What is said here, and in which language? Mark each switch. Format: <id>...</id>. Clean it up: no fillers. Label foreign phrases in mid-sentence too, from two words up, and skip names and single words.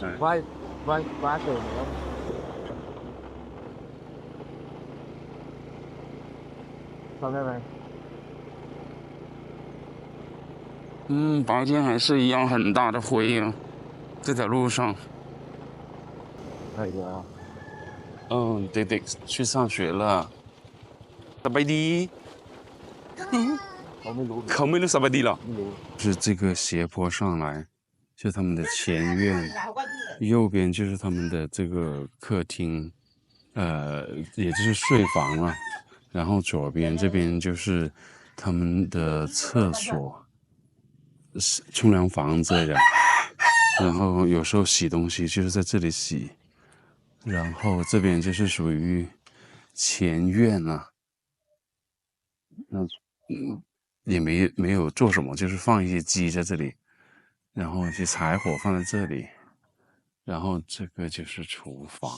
<zh>歪豆苗。好妹妹。白天还是一样很大的灰啊，这条路上。弟弟去上学了。</zh> <th>สบายดีเขาไม่รู้สบายดีหรอ</th> <zh>是这个斜坡上来，就是他们的前院，右边就是他们的这个客厅，也就是睡房了。然后左边这边就是他们的厕所、冲凉房之类的，然后有时候洗东西就是在这里洗，然后这边就是属于前院啊，那也没有做什么，就是放一些鸡在这里，然后一些柴火放在这里，然后这个就是厨房。</zh>